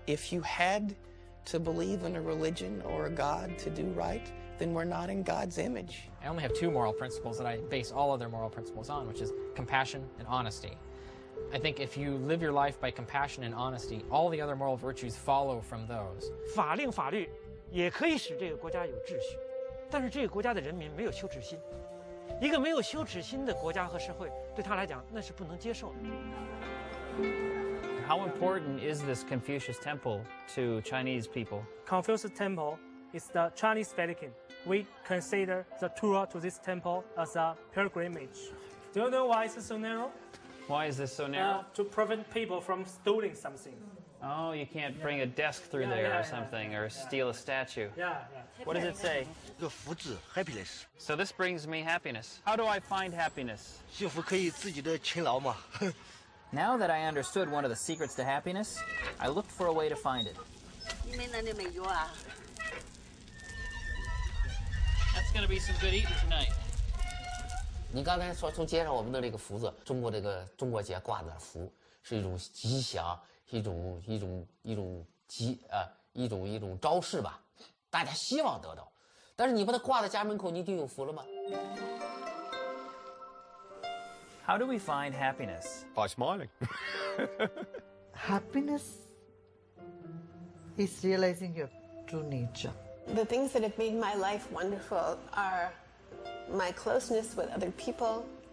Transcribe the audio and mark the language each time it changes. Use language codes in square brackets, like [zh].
[en] If you had to believe in a religion or a God to do right, then we're not in God's image. I only have two moral principles that I base all other moral principles on, which is compassion and honesty. I think if you live your life by compassion and honesty, all the other moral virtues follow from those. [zh] 法律也可以使这个国家有秩序，但是这个国家的人民没有羞耻心。一个没有羞耻心的国家和社会，对他来讲那是不能接受的。 [en] How important is this Confucius temple to Chinese people? Confucius Temple is the Chinese Vatican. We consider the tour to this temple as a pilgrimage. Do you know why it's so narrow? Why is this so narrow? To prevent people from stealing something. Oh, you can't bring a desk through there or something, or steal a statue. Yeah. What does it say? happiness. So this brings me happiness. How do I find happiness? [zh] 幸福可以自己的勤劳嘛。 [en] Now that I understood one of the secrets to happiness, I looked for a way to find it. That's gonna be some good eating tonight. [zh] 你刚才说从街上我们的这个福字，中国节挂的福是一种吉祥，一种招式吧，大家希望得到。但是你把它挂在家门口，你就有福了吗？ [en] How do we find happiness? By smiling. Happiness is realizing your true nature. The things that have made my life wonderful are my closeness with other people.